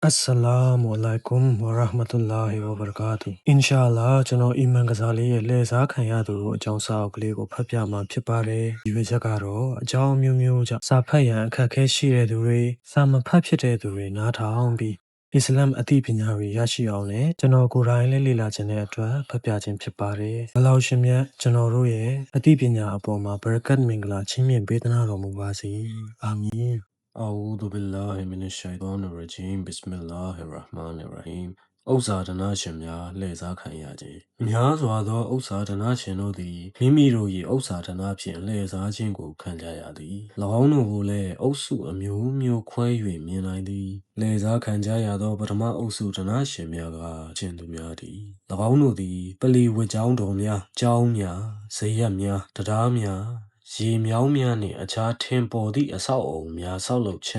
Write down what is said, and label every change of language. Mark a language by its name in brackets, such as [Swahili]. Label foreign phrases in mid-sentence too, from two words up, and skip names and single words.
[Arabic] السلام عليكم ورحمة الله وبركاته [Burmese] အင်ရှာလာကျွန်တော်အီမန်ကစားလေးရဲ့လှည့်စားခံရသူအကြောင်းစာအုပ်ကလေးကိုဖတ်ပြမှာဖြစ်ပါတယ်ဒီဝေချက်ကတော့အကြောင်းမျိုးမျိုးကြောင့်စာဖတ်ရန်အခက်အခဲရှိတဲ့သူတွေစာမဖတ်ဖြစ်တဲ့သူတွေနားထောင်ပြီးအစ္စလာမ်အသိပညာတွေရရှိအောင်နဲ့ကျွန်တော်ကိုယ်တိုင်လည်းလေ့လာခြင်းတဲ့အတွက်ဖတ်ပြခြင်းဖြစ်ပါတယ်။ဘလောက်ရှင်မြတ်ကျွန်တော်တို့ရဲ့အသိပညာအပေါ်မှာဘရကတ်မင်္ဂလာချီးမြှင့်ပေးသနာတော်မူပါစေ။အာမင်။ [Arabic] أعوذ بالله من الشيطان الرجيم بسم الله الرحمن الرحيم [Burmese] ဥစ္စာဒနာရှင်များလှည့်စားခံရခြင်းများစွာသောဥစ္စာဒနာရှင်တို့သည်မိမိတို့၏ဥစ္စာဒနာဖြင့်လှည့်စားခြင်းကိုခံကြရသည်၎င်းတို့ကိုလည်းအုပ်စုအမျိုးမျိုးခွဲ၍မြင်နိုင်သည်လှည့်စား ခံကြရသောပထမအုပ်စုဒနာရှင်များကခြင်းသူများသည်၎င်းတို့သည်ပလီဝတ်ကြောင်းတော်များကျောင်းများဇရက်များတရားများရေမြောင်းများနှင့်အခြားထင်ပေါ်သည့်အဆောက်အအုံများဆောက်လုပ်ခြင်း